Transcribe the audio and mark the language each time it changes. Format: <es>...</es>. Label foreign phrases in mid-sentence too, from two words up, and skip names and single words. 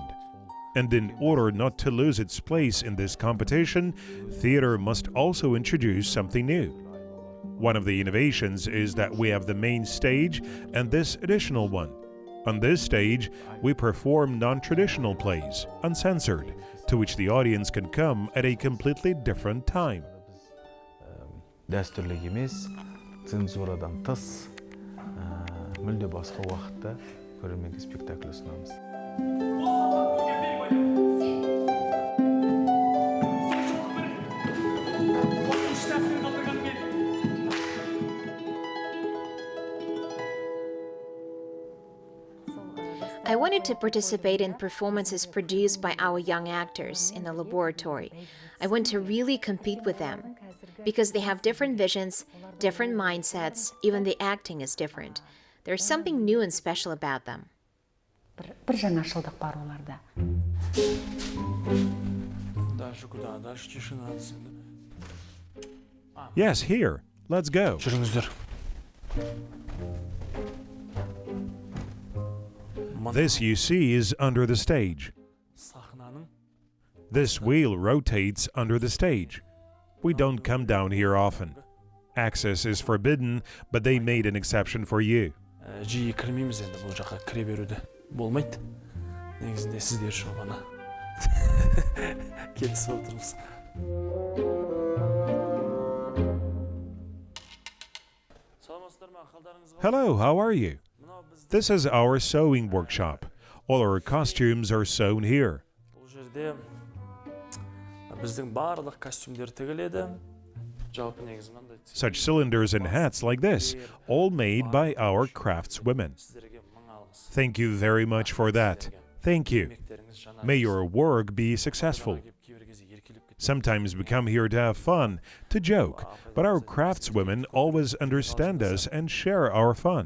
<en>And in order not to lose its place in this competition, theater must also introduce something new. One of the innovations is that we have the main stage and this additional one. On this stage, we perform non-traditional plays, uncensored, to which the audience can come at a completely different time.</en> <kk>Дәстүрлі емес, цензурадан тыс, мүлде басқа уақытта көрерменге спектакль ұсынамыз.</kk> <en>I wanted to participate in performances produced by our young actors in the laboratory. I want to really compete with them because they have different visions, different mindsets, even the acting is different. There's something new and special about them.</en> <kk>Bir жаңашылдық бар оларда.</kk> <en>Yes, here. Let's go.</en> <kk>Көріңіздер.</kk> <en>This you see is under the stage. This wheel rotates under the stage. We don't come down here often. Access is forbidden, but they made an exception for you.</en> <kk>Жиі кірмейміз енді бұл жаққа кіре беруді болмайды. Негізінде сіздер үшін ғана келісіп отырмыз.</kk> <en>Hello, how are you? This is our sewing workshop. All our costumes are sewn here.</en> <kk>Бұл жерде біздің барлық костюмдер тігіледі. Жалпы негізі мынандай.</kk> <en>Such cylinders and hats like this, all made by our craftswomen. Thank you very much for that. Thank you. May your work be successful. Sometimes we come here to have fun, to joke, but our craftswomen always understand us and share our fun.</en>